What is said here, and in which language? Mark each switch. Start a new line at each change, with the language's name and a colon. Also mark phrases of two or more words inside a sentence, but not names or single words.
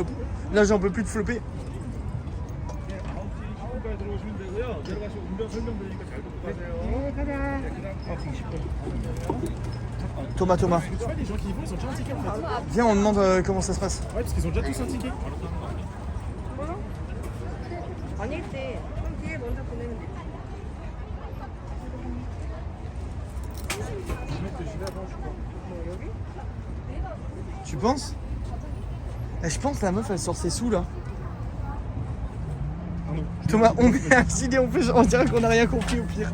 French: Là, j'en peux plus de flopper. Thomas. Tu vois, les gens qui y vont, ils ont déjà un ticket en fait. Viens, on demande comment ça se passe. Ouais, parce qu'ils ont déjà tous un ticket.
Korean: 아닐 때 좀 뒤에 먼저 보내면 돼.
French: Tu penses? Je pense que la meuf elle sort ses sous là. Thomas, on met un gilet, on dirait qu'on a rien compris au pire.